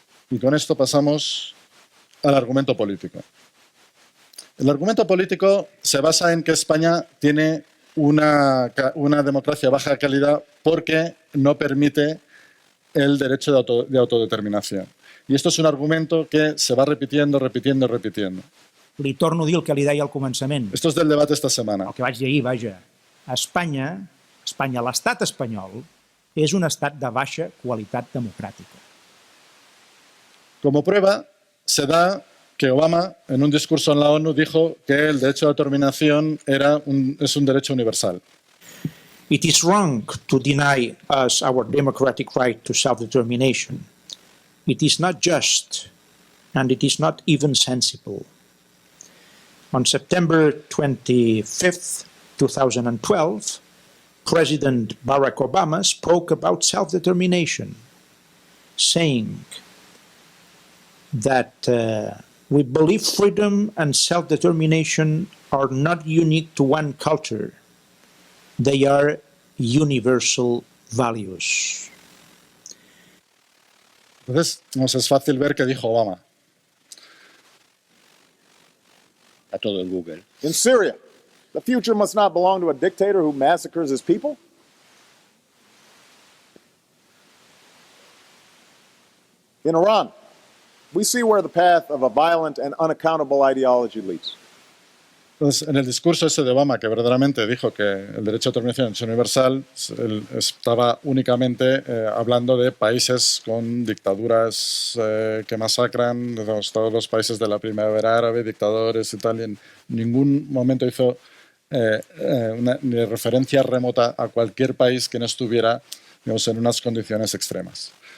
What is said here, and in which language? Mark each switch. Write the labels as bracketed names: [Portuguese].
[Spanish] Y con esto pasamos al argumento político. El argumento político se basa en que España tiene una democracia de baja calidad porque no permite el derecho de autodeterminación. I esto és un argumento que se va repitiendo. [Catalan] Li torno a dir el que li deia al començament. [Spanish] Esto es del debate esta semana. [Catalan] El que vaig dir ahir, vaja. Espanya, l'estat espanyol, és un estat de baixa qualitat democràtica. [Spanish] Como prueba, se da que Obama, en un discurso en la ONU, dijo que el derecho de autodeterminación es un derecho universal. [English] It is wrong to deny us our democratic right to self-determination. It is not just, and it is not even sensible. On September 25th, 2012, President Barack Obama spoke about self-determination, saying that we believe freedom and self-determination are not unique to one culture. They are universal values. [Spanish] Entonces, nos es fácil ver qué dijo Obama. A todo el Google. [English] In Syria, the future must not belong to a dictator who massacres his people. In Iran, we see where the path of a violent and unaccountable ideology leads. [Spanish] Entonces, en el discurso ese de Obama, que verdaderamente dijo que el derecho a determinación es universal, él estaba únicamente hablando de países con dictaduras que masacran, todos los países de la primavera árabe, dictadores y tal, y en ningún momento hizo ni referencia remota a cualquier país que no estuviera, digamos, en unas condiciones extremas.